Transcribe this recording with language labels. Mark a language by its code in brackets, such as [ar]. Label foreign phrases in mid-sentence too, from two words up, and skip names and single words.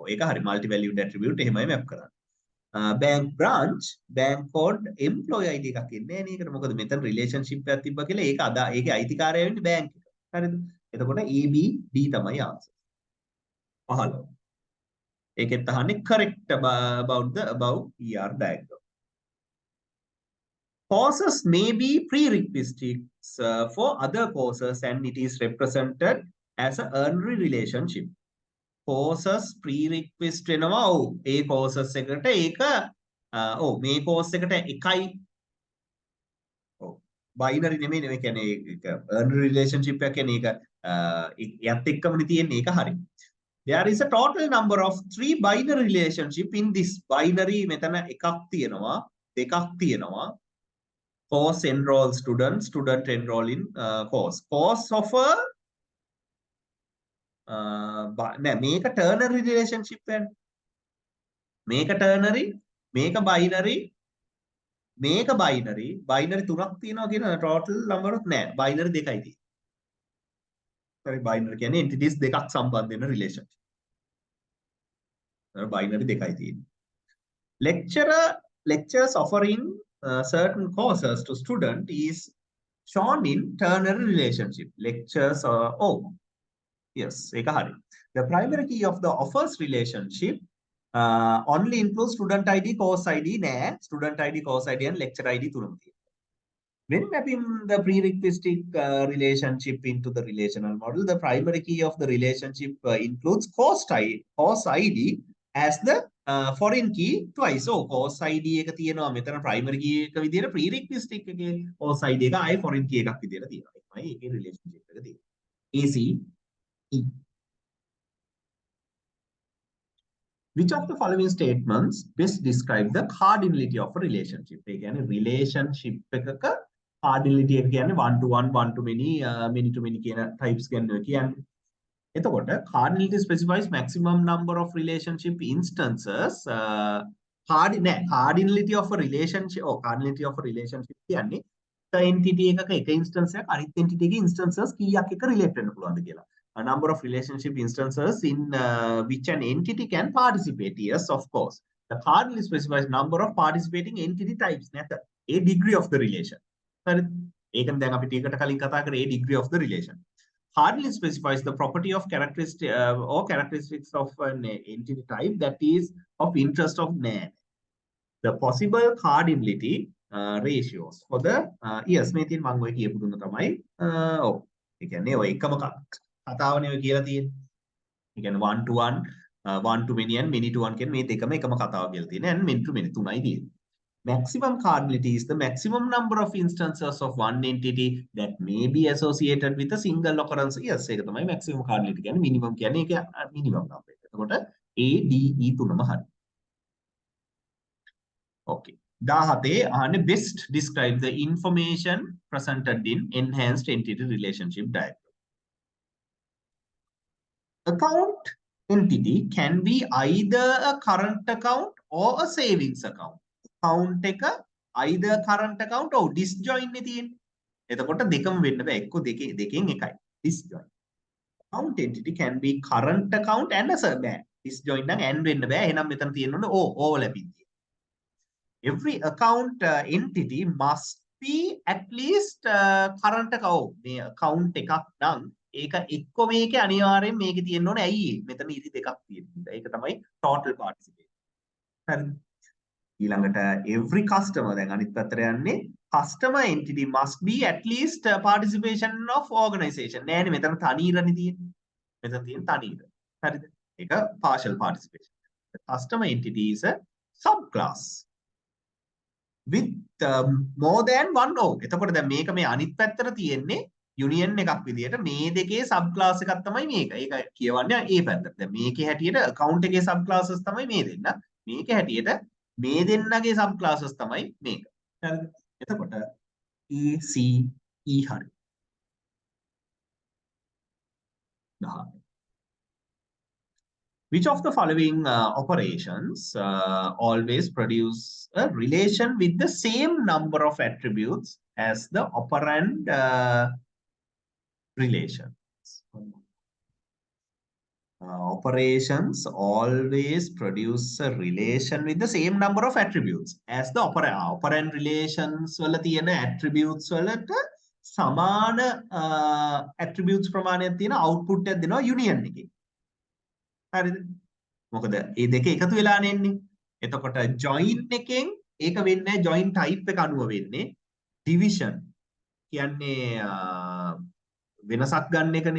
[si] ඒක හරි [en] multi valued attribute [si] එහෙමයි මැප් කරන්නේ. [en] bank branch, bank code, employee ID [si] එකක් එන්නේ නැහැ නේද? මොකද මෙතන රිලේෂන්ෂිප් එකක් තිබ්බා කියලා ඒක ඒකේ අයිතිකාරය වෙන්නේ බැංක් එක. හරිද? එතකොට AB D තමයි ආන්සර්. 15. ඒකෙත් අහන්නේ [en] correct about the above ER diagram. Courses may be prerequisites for other courses and it is represented as a earned relationship. Courses prerequisite [si] වෙනවා. ඔව් ඒ courses එකට ඒක ඔව් මේ course එකට එකයි. ඔව් binary නෙමෙයි මේ කියන්නේ ඒක [en] earned relationship [si] එක කියන්නේ ඒක යත් එක්කමනේ තියෙන්නේ. ඒක හරි. [en] There is a total number of 3 binary relationship in this. [si] Binary මෙතන එකක් තියෙනවා, දෙකක් තියෙනවා. [en] Course enroll student, student enroll in course. Course offer [si] නෑ මේක [en] ternary relationship වෙන්නේ. [si] මේක ternary, මේක binary, මේක binary. binary තුනක් තියෙනවා කියන [en] total number of [si] නෑ. binary දෙකයි තියෙන්නේ. හරි binary කියන්නේ entities දෙකක් සම්බන්ධ වෙන relationship. binary දෙකයි තියෙන්නේ. [en] Lectures offering certain courses to student is shown in ternary relationship. Lectures yes, [si] ඒක හරි. [en] The primary key of the offers relationship only includes student ID, course ID නෑ. Student ID, course ID and lecture ID [si] තුනම තියෙනවා. [en] When mapping the prerequisite relationship into the relational model, the primary key of the relationship includes course ID as the foreign key twice. So course ID [si] එක තියෙනවා මෙතන [en] primary key [si] එක විදිහට prerequisite එකේ [en] course ID [si] එක ආයේ [en] foreign key [si] එකක් විදිහට තියෙනවා. ඒකයි ඒකේ relationship එක තියෙන්නේ. AC E. [en] Which of the following statements best describe the cardinality of a relationship? [si] ඒ කියන්නේ relationship එකක cardinality එක කියන්නේ [en] one to one, one to many, many to many [si] කියන types ගන්නවා කියන්නේ. [en] එතකොට cardinality specifies maximum number of relationship instances. cardinality of a relationship cardinality of a relationship කියන්නේ entity එකක එක instance එකක් අනිත් entity එකේ instances කීයක් එක relate වෙන්න පුළුවන්ද කියලා. A number of relationship instances in which an entity can participate. Yes, of course. The cardinality specifies number of participating entity types. [si] නැත. [en] A degree of the relation. [si] හරිද? ඒකෙන් දැන් අපි ටිකට කලින් කතා කරේ [en] a degree of the relation. Cardinality specifies the property of characteristic or characteristics of an entity type that is of interest of NAND. The possible cardinality ratios for the yes [si] මේ තියෙන මම ඔය කියපු දුන්න තමයි ඔව් ඒ කියන්නේ ඔය එකම කතාවනේ ඔය කියලා තියෙන්නේ. ඒ කියන්නේ [en] 1 to 1, 1 to many and many to 1 [si] කියන මේ දෙකම එකම කතාව කියලා තියෙන්නේ. [en] and many to many [si] තුනයි තියෙන්නේ. [en] Maximum cardinality is the maximum number of instances of one entity that may be associated with a single occurrence. Yes, [si] ඒක තමයි [en] maximum cardinality [si] කියන්නේ. minimum කියන්නේ ඒක [en] minimum number. [si] එතකොට A, D, E තුනම හරි. Okay. [en] 17 අහන්නේ best describe the information presented in enhanced entity relationship diagram. Account entity can be either a current account or a savings account. Account එක either current account or disjoint [si] නේ තියෙන්නේ. එතකොට දෙකම වෙන්න බෑ. එක්ක දෙකෙන් එකයි. [en] Disjoint. Account entity can be current account and a savings. this join [si] නම් and වෙන්න බෑ. එහෙනම් මෙතන තියෙන්න ඕනේ overlapping. [en] Every account entity must be at least current account. [si] මේ account එකක් නම් ඒක එක්ක මේකේ අනිවාර්යෙන් මේකේ තියෙන්න ඕනේ. ඇයි මෙතන ඉරි දෙකක් තියෙනවා. ඒක තමයි [en] total participation. [si] හරිද? ඊළඟට [en] every customer [si] දැන් අනිත් පැත්තට යන්නේ [en] customer entity must be at least participation of organization. [si] නෑනේ මෙතන තනීරනේ තියෙන්නේ. මෙතන තියෙන තනීර. හරිද? [en] ඒක partial participation. The customer entity is a subclass with more than one org. [si] එතකොට දැන් මේක මේ අනිත් පැත්තට තියෙන්නේ යුනියන් එකක් විදියට මේ දෙකේ [en] sub class [si] එකක් තමයි මේක. ඒක කියවන්නේ ඒ පැත්තට. දැන් මේකේ හැටියට account එකේ [en] sub classes [si] තමයි මේ දෙන්න. මේකේ හැටියට මේ දෙන්නගේ [en] sub classes [si] තමයි මේක. හරිද? එතකොට ECE හරි. 10. [en] Which of the following operations always produce a relation with the same number of attributes as the operand relations? Operations always produce a relation with the same number of attributes as the operand relations [si] වල තියෙන [en] attributes [si] වලට සමාන [en] attributes [si] ප්‍රමාණයක් තියෙන [en] output [si] එකක් දෙනවා [en] union එකේ. [si] හරිද? මොකද මේ දෙක එකතු වෙලානේ එන්නේ. එතකොට join එකෙන් ඒක වෙන්නේ join type එක අනුව වෙන්නේ division කියන්නේ වෙනසක් ගන්න එකනේ.